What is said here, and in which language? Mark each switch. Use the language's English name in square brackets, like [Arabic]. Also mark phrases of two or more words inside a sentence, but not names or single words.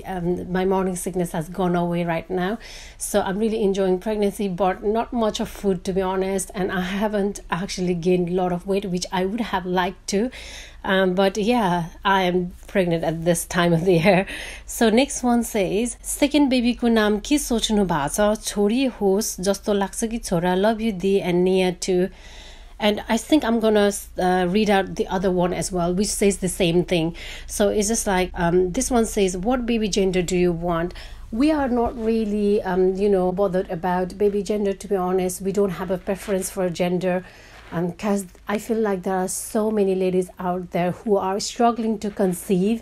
[English] My morning sickness has gone away right now. So I'm really enjoying pregnancy, but not much of food, to be honest. And I haven't actually gained a lot of weight, which I would have liked to. But yeah, I am pregnant at this time of the year. So next one says, second baby [Nepali] को नाम के सोच्नु भाछ? छोरी होस् जस्तो लाग्छ कि छोरा? [English] Love you Dee and Nia too. And I think I'm gonna read out the other one as well, which says the same thing. So it's just like this one says, what baby gender do you want? We are not really bothered about baby gender, to be honest. We don't have a preference for gender, because I feel like there are so many ladies out there who are struggling to conceive.